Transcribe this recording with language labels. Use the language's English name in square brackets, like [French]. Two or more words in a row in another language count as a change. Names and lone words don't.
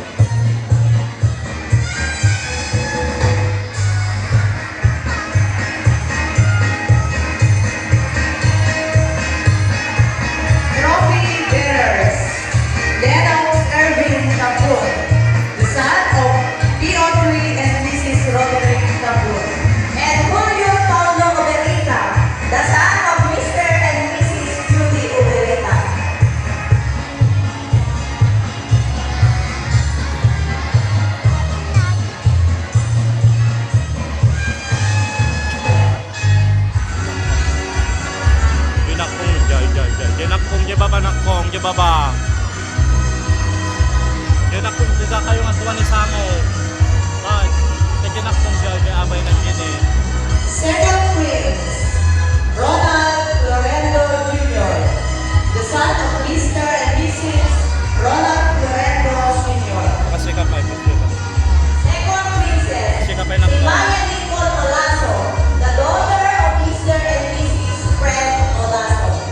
[English] Trophy bearers. Lennox Irving Tapun, the son of P.O.3 and Mrs. Roderick Tapun. And Julio Paulo Oberita, the son of Mr. and Mrs. Judy Oberita. Ginakong, ginakong, gibaba nakong, gibaba. Ginakong, diga kayo nga tuwan ni Sango. Ay, ginakong, abay na gini. Second Prince, Ronald Lorenzo Jr., the son of Mr. and Mrs. Ronald Lorenzo Sr. Kasi ka pa, kasi ka. Second princess, Kasi ka pa yung nakong. Maya Nicole Olaso, the daughter of Mr. and Mrs. Fred Olaso.